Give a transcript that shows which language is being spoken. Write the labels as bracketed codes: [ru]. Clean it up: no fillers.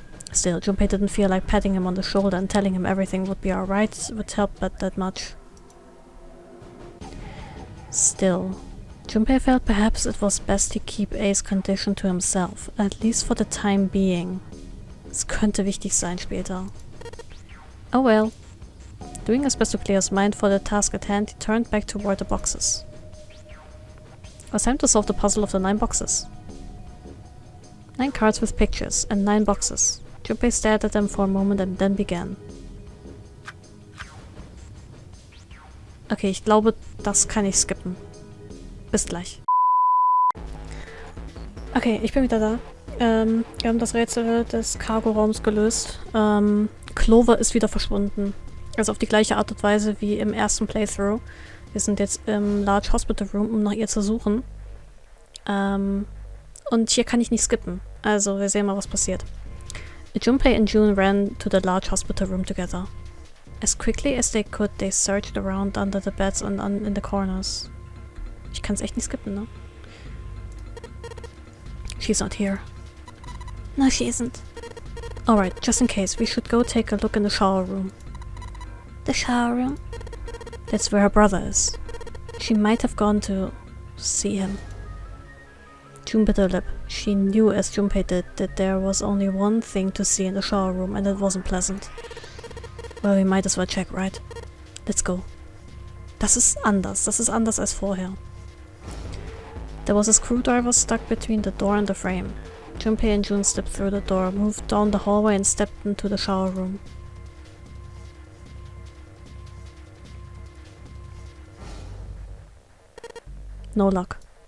[en] Still, Junpei didn't feel like patting him on the shoulder and telling him everything would be alright would help but that much. Still, Junpei felt perhaps it was best to keep Ace condition to himself, at least for the time being. [de] Es könnte wichtig sein später. [en] Oh well. Doing his best to clear his mind for the task at hand, he turned back toward the boxes. It was time to solve the puzzle of the 9 boxes. 9 cards with pictures, and 9 boxes. Junpei stared at them for a moment and then began. [de] Okay, ich glaube, das kann ich skippen. Bis gleich. Okay, ich bin wieder da. Wir haben das Rätsel des Cargo-Raums gelöst. Clover ist wieder verschwunden. Also auf die gleiche Art und Weise wie im ersten Playthrough. Wir sind jetzt im Large Hospital Room, um nach ihr zu suchen. Und hier kann ich nicht skippen. Also wir sehen mal, was passiert. [en] Junpei and June ran to the large hospital room together. As quickly as they could, they searched around under the beds and in the corners. [de] Ich kann es echt nicht skippen, ne? [en] She's not here. No, she isn't. Alright, just in case, we should go take a look in the shower room. The shower room? That's where her brother is. She might have gone to see him. June bit her lip. She knew, as Junpei did, that there was only one thing to see in the shower room, and it wasn't pleasant. Well, we might as well check, right? Let's go. [de] Das ist anders. Das ist anders als vorher. [en] There was a screwdriver stuck between the door and the frame. Junpei and June stepped through the door, moved down the hallway and stepped into the shower room. No luck.